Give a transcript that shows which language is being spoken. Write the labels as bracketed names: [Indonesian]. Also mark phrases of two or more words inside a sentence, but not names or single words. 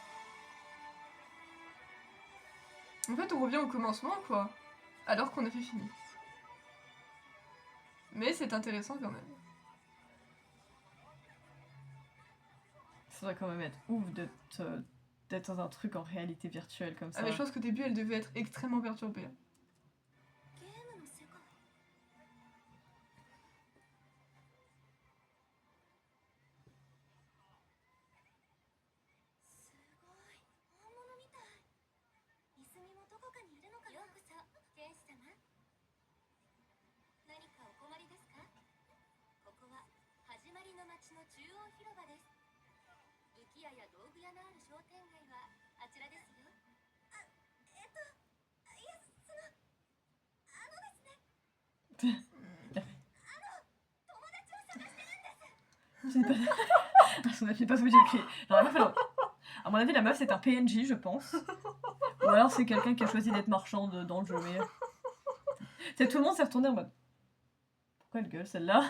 [French] En fait, on revient au commencement, quoi. Alors qu'on a fait fini. Mais c'est intéressant quand même. Ça doit quand même être ouf d'être dans un truc en réalité virtuelle comme ça. Ah mais je pense qu'au début, elle devait être extrêmement perturbée. [Japanese] ゲームの世界すごい本物みたいネズミもどこかにいるのかなようこそ天使様何かお困りですかここは始まりの街の中央広場です武器屋や道具屋のある商店街はあちらですよいやそのですね [French] Je sais pas. À son avis, pas ce que j'ai écrit. Genre, la meuf, à mon avis, la meuf, c'est un PNJ, je pense. Ou alors, c'est quelqu'un qui a choisi d'être marchand dans le jeu. Mais... C'est tout le monde s'est retourné en mode. Pourquoi elle gueule, celle-là?